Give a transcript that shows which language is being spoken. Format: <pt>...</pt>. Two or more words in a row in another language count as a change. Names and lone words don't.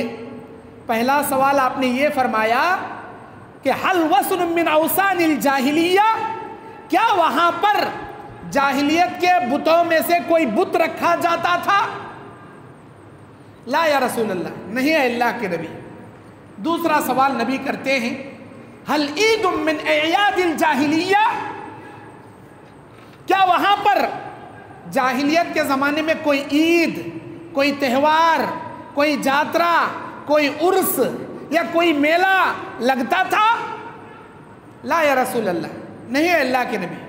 <ur>پہلا سوال آپ نے یہ فرمایا کہ</ur> <ar>حل وثن من اوثان الجاہلیہ،</ar> <ur>کیا وہاں پر جاہلیت کے بتوں میں سے کوئی بت رکھا جاتا تھا؟</ur> <ar>لا یا رسول اللہ،</ar> <ur>نہیں ہے اللہ کے نبی۔ دوسرا سوال نبی کرتے ہیں،</ur> <ar>حل عید من اعیاد الجاہلیہ،</ar> <ur>کیا وہاں پر جاہلیت کے زمانے میں کوئی عید، کوئی تہوار، کوئی جاترا، کوئی عرس یا کوئی میلہ لگتا تھا؟</ur> <ar>لا یا رسول اللہ،</ar> <ur>نہیں ہے اللہ کے نبی۔</ur>